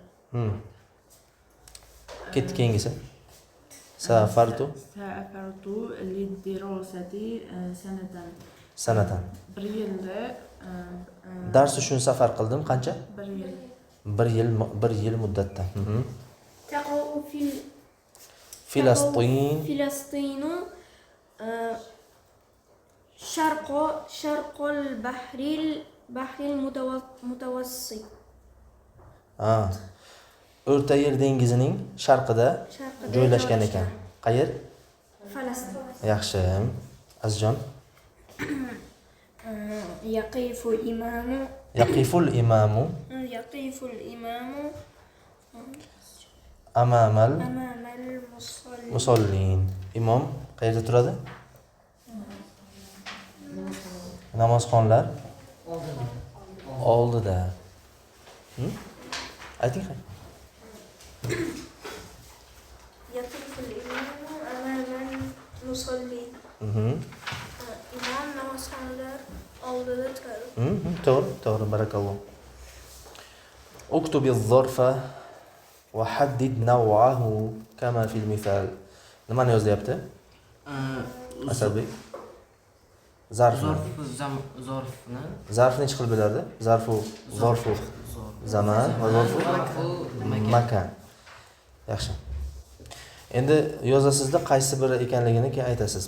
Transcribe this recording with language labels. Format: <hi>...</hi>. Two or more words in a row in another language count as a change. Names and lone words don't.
<uz>Ketdi keyingisi. Safartu</uz> <ar>سافرت للدراسة sanatan.</ar> <uz>bir yilda Dars uchun safar qildim. Qancha? bir yil. Bir yil muddatda.</uz> <ar>تقع في Filastin فلسطين شرق البحر المتوسط.</ar> <uz>O'rta Yer dengizining sharqida joylashgan ekan. Qayer? Falastin. Yaxshi. Azjon.</uz> <ar>يقف الإمام يقف الإمام يقف الإمام amamal أمام المصلي. musallin.</ar> <uz>Imom qayerda turadi? Namozxonlar oldida. Ayting.</uz> <ar>يقف الإمام أمام المصلي.</ar> <uz>İmam namazxonlar oldida turadi. To'g'ri, barakalloh.</uz> <ar>اكتب الظرف وحدد نوعه كما في المثال.</ar> <uz>Nimani yozyapti? Asadbek. Zarfni. Zarfni necha qilib bo'lardi?</uz> <ar>ظرف زمان</ar> <uz>va</uz> <ar>ظرف مكان.</ar> <uz>Yaxshi. Endi yozasizda qaysi biri ekanligini keyin aytasiz.</uz>